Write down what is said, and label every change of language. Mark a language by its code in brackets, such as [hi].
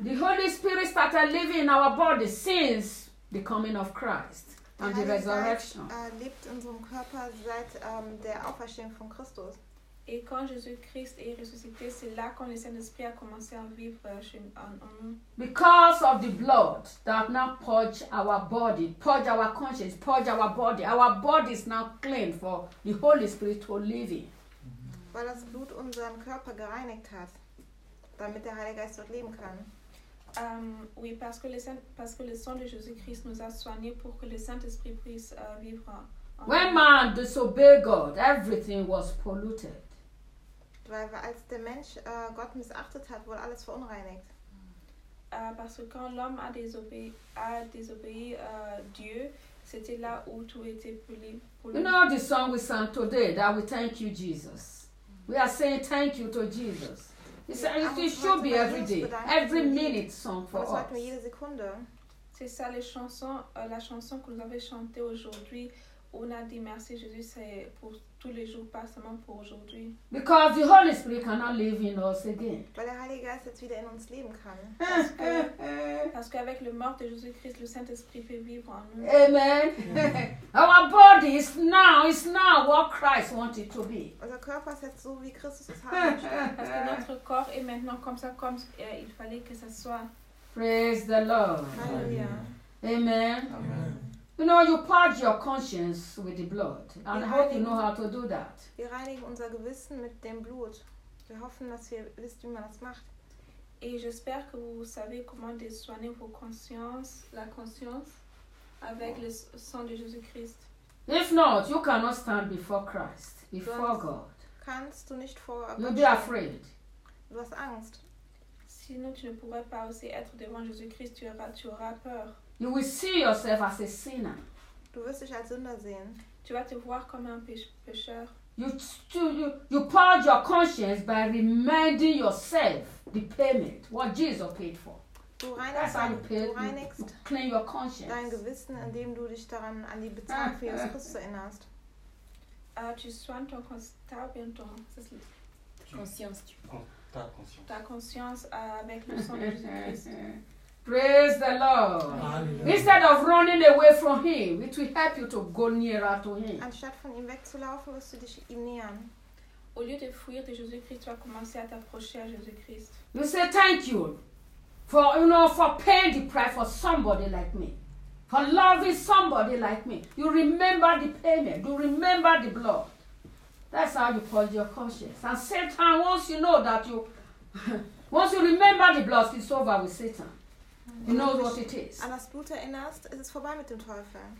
[en] The Holy Spirit started living in our body since the coming of Christ and the resurrection. [de] Er lebt in unserem Körper seit der Auferstehung von Christus. [fr] Et quand Jésus-Christ est ressuscité, c'est là que le Saint-Esprit a commencé à vivre chez nous. [en] Because of the blood that now purge our body, purge our conscience, purge our body is now clean for the Holy Spirit to live in. [de] Weil das Blut unseren Körper gereinigt hat, damit der Heilige Geist dort leben kann. [fr] Oui, parce que le sang de Jésus-Christ nous a soigné pour que le Saint-Esprit puisse vivre. [en] When man disobeyed God, everything was polluted. [de] Weil als der Mensch Gott missachtet hat, wurde alles verunreinigt. [fr] Parce que quand l'homme a désobéi Dieu, c'était là où tout était pollué. [en] You know the song we sang today, that we thank you, Jesus. We are saying thank you to Jesus. It should be every day, every minute song for us. [de] Aber jede Sekunde. [fr] C'est ça la chanson que nous avons chantée aujourd'hui. On a dit merci Jésus, c'est pour tous les jours, pas seulement pour aujourd'hui. [en] Because the Holy Spirit cannot live in us again. [de] Weil der Heilige Geist jetzt wieder in uns leben kann. [fr] Parce qu'avec le mort de Jésus-Christ, le Saint-Esprit peut vivre en nous. [en] Amen. Yeah. Our body is now what Christ wanted to be. [de] Unser Körper ist jetzt so, wie Christus es haben möchte. [fr] Parce que notre corps est maintenant comme il fallait que ça soit. [en] Praise the Lord. Hallelujah. Amen. Amen. You know, you purge your conscience with the blood. And I hope you know how to do that. [de] Wir reinigen unser Gewissen mit dem Blut. Wir hoffen, dass wir wissen, wie man das macht. [fr] Et j'espère que vous savez comment soigner vos conscience, la conscience, avec le sang de Jésus-Christ. [en] If not, you cannot stand before Christ, before God. [de] Kannst du nicht vor Gott. [en] You'll be afraid. [de] Du hast Angst. [fr] Sinon, tu ne pourrais pas aussi être devant Jésus-Christ, tu auras peur. [en] You will see yourself as a sinner. [de] Du wirst dich als Sünder sehen. [fr] Tu vas te voir comme un pécheur. [en] You purge your conscience by reminding yourself the payment, what Jesus paid for. [de] Du reinigst, [en] that's how you pay, you clean your conscience. [de] Dein Gewissen, indem du dich daran an die Bezahlung für Jesus Christus erinnerst. [fr] Tu soignes ton conscience. Ta conscience. Ta conscience avec le sang de Jésus-Christ. [en] Praise the Lord. Hallelujah. Instead of running away from him, it will help you to go nearer to him. [de] Anstatt von ihm wegzulaufen, wirst du dich ihm nähern. [fr] Au lieu de fuir de Jésus-Christ, tu vas commencer à t'approcher à Jésus-Christ. [en] You say thank you for paying the price for somebody like me. For loving somebody like me. You remember the payment. You remember the blood. That's how you purge your conscience. And Satan, once you know that you Once you remember the blood, it's over with Satan. He knows what it is. [de] An das Blut erinnerst, ist es vorbei mit dem Teufel.